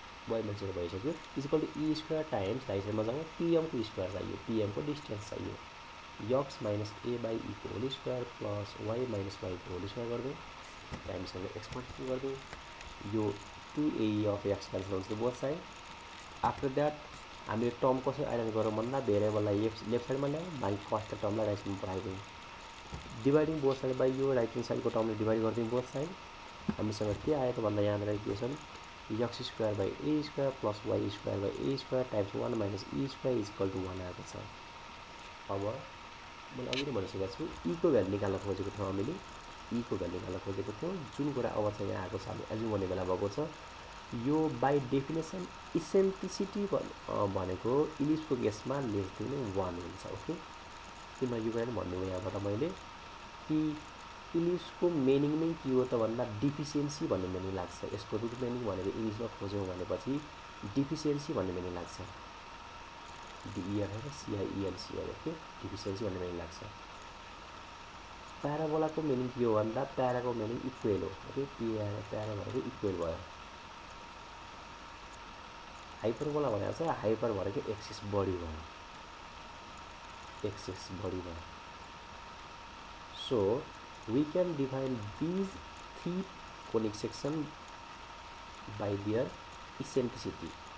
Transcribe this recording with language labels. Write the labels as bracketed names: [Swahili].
[Nepali] y minus 0 भइसक्यो, equal to E square times right साइडमा जाउँ पीएम को स्क्वायर चाहियो, पीएम को डिस्टेन्स चाहियो, x minus A by E को whole square plus y minus y को होल स्क्वायर गरिदिउँ, हामीसँग x मल्टिप्लाई गरिदिउँ, यो 2a अफ x क्यान्सल हुन्छ बोथ साइड। आफ्टर द्याट हामीले टर्म कसरी आइडेन्टिफाई गरौँ भन्दा भेरिएबललाई लेफ्ट साइडमा ल्याउँ, बाई कस्ट टर्मलाई राइट साइडमा पठाइदिउँ, डिभाइडिङ बोथ साइड बाई यो राइट ह्यान्ड साइडको टर्मले डिभाइड गरिदिउँ बोथ साइड। हामीसँग के आयो त भन्दा यहाँनिर equation x square by A square plus Y square by A square times 1 minus E square is equal to 1 आएको छ। अब मैले अघि नै भनिसकेको छु, ई को भ्यालु निकाल्न खोजेको थियौँ हामीले, ई को भ्यालु निकाल्न खोजेको थियौँ, जुन कुरा अब चाहिँ यहाँ आएको छ, हामी एज्युम गर्ने बेला भएको छ, यो बाई डेफिनेसन इसेन्ट्रिसिटी भनेको इलिप्सको केसमा लेस देन 1 हुन्छ। ओके, किन यो कुरा भन्नु यहाँबाट मैले कि इलिप्सको मिनिङ नै के हो त भन्दा डिफिसियन्सी भन्ने मिनिङ लाग्छ। यसको रुट मिनिङ भनेको इलिप्समा खोज्यौँ भनेपछि डिफिसियन्सी भन्ने मिनिङ लाग्छ, डिइआर सिआइइएनसिआर। ओके, डिफिसियन्सी भन्ने मिनिङ लाग्छ। प्याराबोलाको मिनिङ के हो भन्दा प्याराको मिनिङ इक्वेल हो। ओके, प्यारा भनेको इक्वेल भयो, हाइपरबोला भनेको चाहिँ हाइपर भनेको एक्सिस बढी भयो, एक्सिस बढी भयो। [English] So we can define these three conic section by their eccentricity.